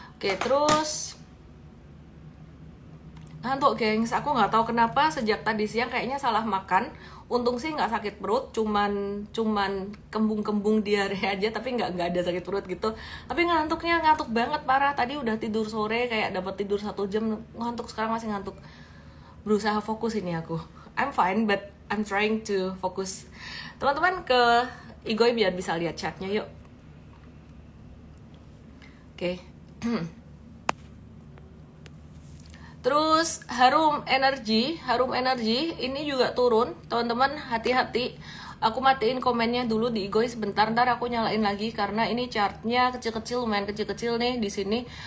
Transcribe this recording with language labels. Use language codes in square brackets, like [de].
[id] Oke, terus ngantuk gengs, aku nggak tahu kenapa sejak tadi siang kayaknya salah makan. Untung sih nggak sakit perut, cuman kembung-kembung diare aja, tapi nggak ada sakit perut gitu. Tapi ngantuk banget parah. Tadi udah tidur sore, kayak dapat tidur 1 jam, ngantuk, sekarang masih ngantuk. Berusaha fokus ini aku. [en] I'm fine but I'm trying to focus. [id] Teman-teman ke Igoi biar bisa lihat chatnya yuk. Oke. Terus Harum Energy ini juga turun, teman-teman hati-hati. Aku matiin komennya dulu di Igoi sebentar, ntar aku nyalain lagi karena ini chartnya kecil-kecil, lumayan kecil-kecil nih di sini.